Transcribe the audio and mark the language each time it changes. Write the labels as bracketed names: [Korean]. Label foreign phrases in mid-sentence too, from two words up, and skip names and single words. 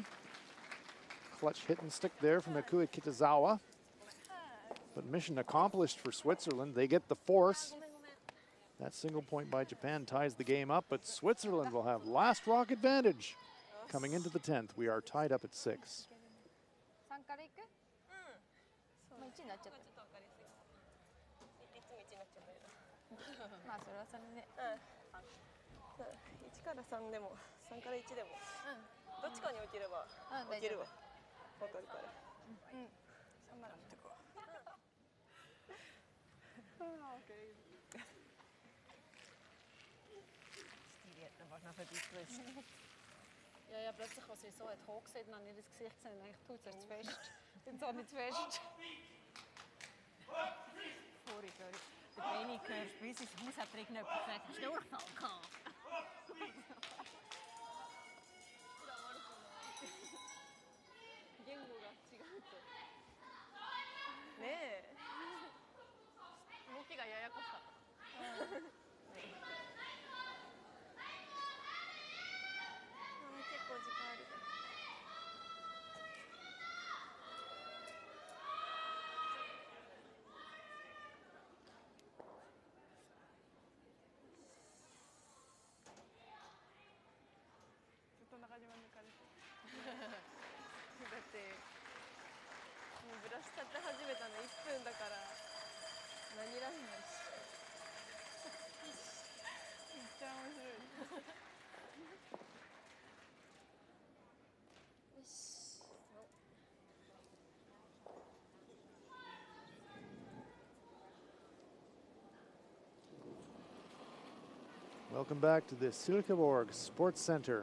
[English] Clutch hit and stick there from Akua Kitazawa. But mission accomplished for Switzerland. They get the force. That single point by Japan ties the game up, but Switzerland will have last rock advantage coming into the 10th. We are tied up at 6. [Japanese] 3 からいく？もう1になっちゃった。まあそれはそれで。 1から3でも3から1でも、どっちかに置ければ置けるわ。わかるから。3まで持ってこう。 [German] Ja, ja, plötzlich, als ich so hoch gesehen habe, habe ich das Gesicht gesehen und eigentlich tut es zu fest. Dann so nicht zu fest. Sorry. Der Benni gehört, bis ins Haus hat irgendjemand gesagt, hast du Durchfall gehabt? Nee. [Japanese] 動きがややこしかった。結構時間ある。ずっと中島抜かれて。だってもうブラシ買って始めたの1分だから何らんないし。めっちゃ面白い。 [English] Welcome back to the Silkeborg Sports Center.